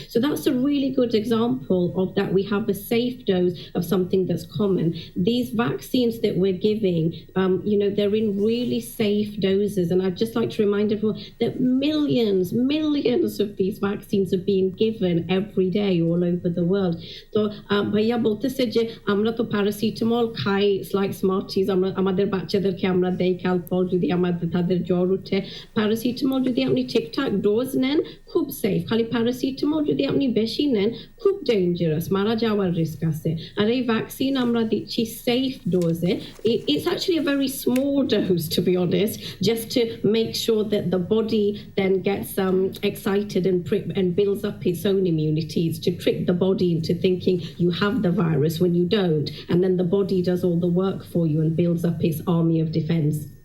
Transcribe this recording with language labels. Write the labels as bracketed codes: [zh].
[en] So that's a really good example of that. We have a safe dose of something that's common. These vaccines that we're giving, they're in really safe doses. And I'd just like to remind everyone that millions of these vaccines are being given every day all over the world. [bn] So ভাইয়া বলতেছে যে আমরা তো paracetamol খাই, like স্মার্টিজ, আমাদের বাচ্চাদেরকে আমরা দেই ক্যালপল যদি তাদের জ্বর উঠে। প্যারাসিটামল যদি আপনি ঠিকঠাক ডোজ নেন খুব সেফ, খালি প্যারাসিটামল যদি আপনি বেশি নেন খুব ডেঞ্জারাস, মারা যাওয়ার রিস্ক আছে। আর এই ভ্যাকসিন আমরা দিচ্ছি safe ডোজে। [en] It's actually a very small dose, to be honest, just to make sure that the body then gets excited and builds up its own immunity. It's to trick the body into thinking you have the virus when you don't, and then the body does all the work for you and builds up its army of defense.